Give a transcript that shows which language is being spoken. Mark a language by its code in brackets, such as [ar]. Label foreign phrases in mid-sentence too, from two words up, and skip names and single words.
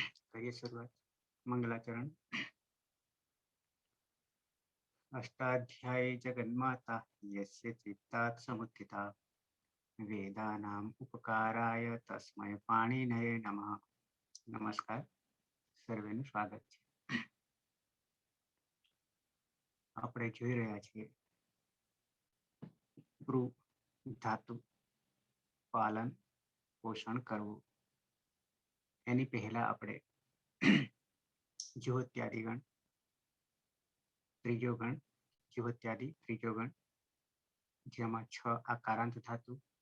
[hi] करिए शुरुआत। मंगलाचरण। [sa] अष्टाध्यायी जगन्माता यस्य चित्तात् समुत्थिता वेदानाम् उपकाराय तस्मै पाणिनये नमः। [gu] नमस्कार, સર્વેનું સ્વાગત છે। આપણે જોઈ રહ્યા છીએ ભ્રૂ ધાતુ પાલન પોષણ કરવું। એની પહેલા આપણે જીવોત્યાદિ ગણ, ત્રીજો ગણ જીવોત્યાદિ ત્રીજો ગણ, જેમાં 6 આકારાંત ધાતુ,